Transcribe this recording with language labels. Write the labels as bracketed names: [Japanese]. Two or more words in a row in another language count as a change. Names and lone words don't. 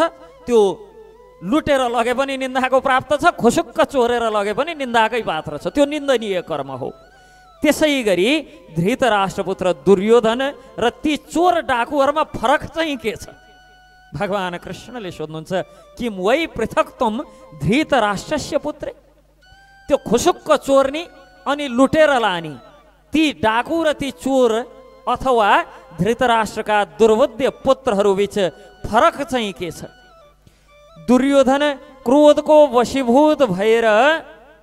[Nepali] त्यो लुटेर लगे पनि निन्दाको प्राप्त छ, खुसुक्क चोरेर लगे पनि निन्दाकै पात्र छ, त्यो निन्दनीय कर्म हो। त्यसै गरी धृतराष्ट्रपुत्र दुर्योधन र ती चोर डाकुहरूमा फरक चाहिँ के छ? भगवान कृष्णले सोध्नुहुन्छ [Sanskrit] किम वै पृथक तुम धृतराष्ट्रस्य पुत्रे, [Nepali] त्यो खुसुक्क चोर्नी अनि लुटेर लानी ती डाकु र ती चोर अथवा धृतराष्ट्रका दुर्बोध्य पुत्रहरू बीच फरक चाहिँ के छ? दुर्योधन क्रोधको वशीभूत भएर